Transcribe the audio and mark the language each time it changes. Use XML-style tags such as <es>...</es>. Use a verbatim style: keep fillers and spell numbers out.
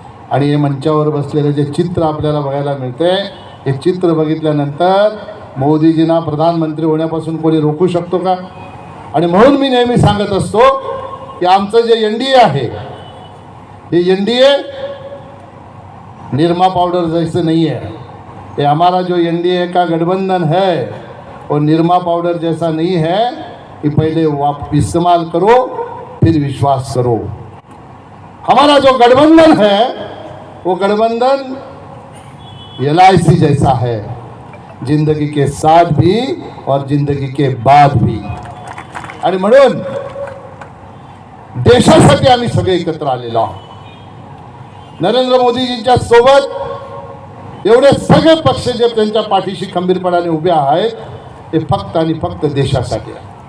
<mr>आणि हे मंचावर बसलेलं जे चित्र आपल्याला बघायला मिळते, हे चित्र बघितल्यानंतर मोदीजींना प्रधानमंत्री होण्यापासून कोणी रोखू शकतो का? आणि म्हणून मी नेहमी सांगत असतो की आमचं जे एन डी ए आहे, हे N D A Nirma powder जायचं नाही आहे.</mr> <hi>ये हमारा जो एन डी ए का गठबंधन है वो निरमा पाउडर जैसा नहीं है कि पहले वाप इस्तेमाल करो फिर विश्वास करो. हमारा जो गठबंधन है वो गठबंधन एल आई सी जैसा है, जिंदगी के साथ भी और जिंदगी के बाद भी.</hi> <mr>आणि म्हणून देशासाठी आम्ही सगळे एकत्र आलेलो आहोत. नरेंद्र मोदीजींच्या सोबत एवढे सगळे पक्ष जे त्यांच्या पाठीशी खंबीरपणाने उभे आहेत, ते फक्त आणि फक्त देशासाठी आहे.</mr>